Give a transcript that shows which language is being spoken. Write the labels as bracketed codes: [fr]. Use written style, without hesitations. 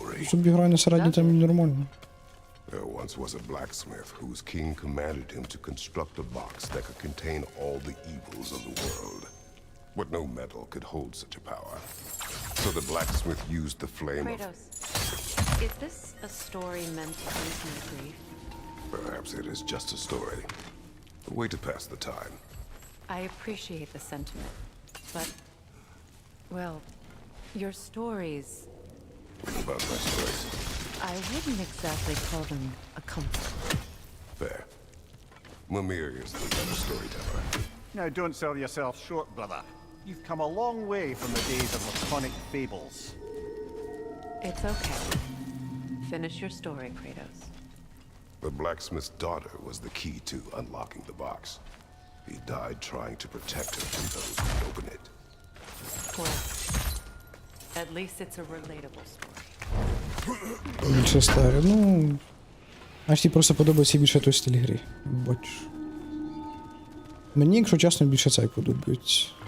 [uk] Собі грає на середній там нормально. [en] There once was a blacksmith whose king commanded him to construct a box that could contain all the evils of the world. But no metal could hold such a power. So the blacksmith used the flame of... Is this a story meant to ease my grief? Perhaps it is just a story. A way to pass the time. I appreciate the sentiment, but, well, your stories, What about my stories? I wouldn't exactly call them a comfort. Fair. Mimir is the better storyteller. Now, don't sell yourself short, brother. You've come a long way from the days of laconic fables. It's okay. Finish your story, Kratos. The blacksmith's daughter was the key to unlocking the box. He died trying to protect her from those who would open it. Well, at least it's a relatable story. [uk] Більше старе. Ну. Аж їй просто подобається більше той стиль гри. Бачиш. Мені, якщо чесно, більше цей подобається.